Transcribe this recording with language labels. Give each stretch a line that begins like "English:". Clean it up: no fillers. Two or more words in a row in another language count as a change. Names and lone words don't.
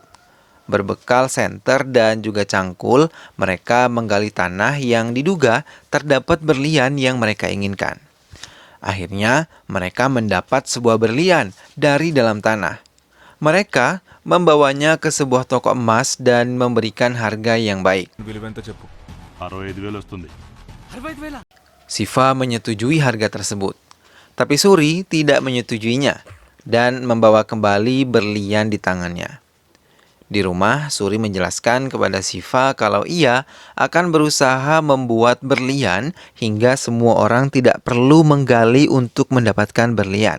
Indonesian: Berbekal senter dan juga cangkul, mereka menggali tanah yang diduga terdapat berlian yang mereka inginkan. Akhirnya, mereka mendapat sebuah berlian dari dalam tanah. Mereka membawanya ke sebuah toko emas dan memberikan harga yang baik.
Telugu: విలువెంత చెప్పు 65,000 వస్తుంది. 65,000
Indonesian: Siva menyetujui harga tersebut. Tapi Suri tidak menyetujuinya dan membawa kembali berlian di tangannya. Di rumah, Suri menjelaskan kepada Siva kalau ia akan berusaha membuat berlian hingga semua orang tidak perlu menggali untuk mendapatkan berlian.